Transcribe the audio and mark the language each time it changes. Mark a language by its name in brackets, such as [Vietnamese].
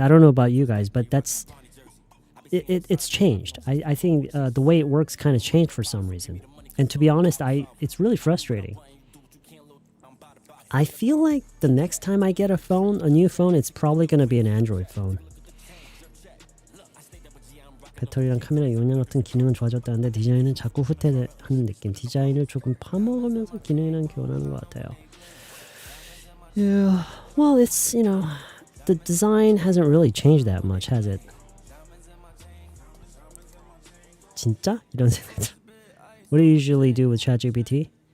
[English] I don't know about you guys, but it's changed. I think the way it works kind of changed for some reason, and to be honest, it's really frustrating. I feel like the next time I get a new phone, it's probably going to be an Android phone. [Korean] 배터리랑 카메라 용량 같은 기능은 좋아졌다는데 디자인은 자꾸 후퇴하는 느낌. 디자인을 조금 파먹으면서 기능이랑 교환하는 것 같아요. [English] Yeah, well, it's, the design hasn't really changed that much, has it? [Korean] 진짜? 이런 생각. [English] What do you usually do with ChatGPT?